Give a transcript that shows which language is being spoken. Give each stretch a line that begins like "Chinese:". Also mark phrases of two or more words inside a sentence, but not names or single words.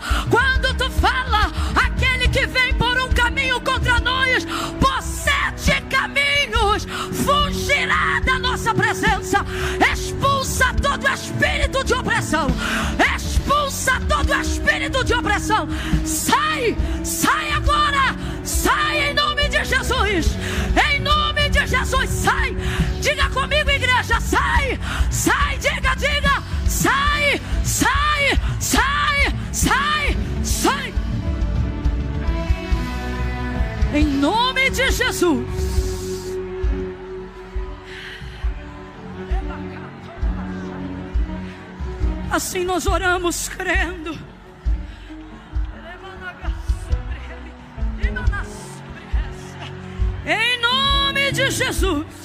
Portuguese: Quando tu fala, aquele que vem por um caminho contra nós, por 7 caminhos, fugirá da nossa presença. Expulsa todo espírito de opressão. Expulsa todo espírito de opressão. Sai, sai agora. Sai em nome de Jesus. Em nome de Jesus, sai. Diga comigo, igreja, sai. Sai, diga. Sai, sai, sai, sai, sai. Em nome de Jesus. Assim nós oramos crendo. Em nome de Jesus.